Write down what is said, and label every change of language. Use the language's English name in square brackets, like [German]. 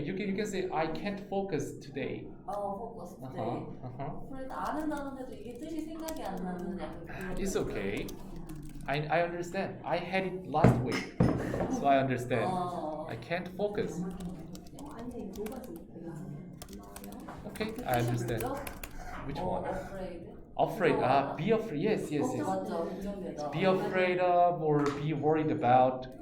[English] You can say, I can't focus today. [Korean] 포커스 때. Uh-huh. 그래도 아는 단어인데도 이게 뜻이 생각이 안 나는 약간 그런. [English] It's okay. I understand. I had it last week, so I understand. I can't focus. [Korean] 아니 뭐가 [English] Okay, I understand. Which one? Afraid. Afraid. Be afraid. Yes. [Korean] 맞죠. 긍정되다. [English] Be afraid of or be worried about.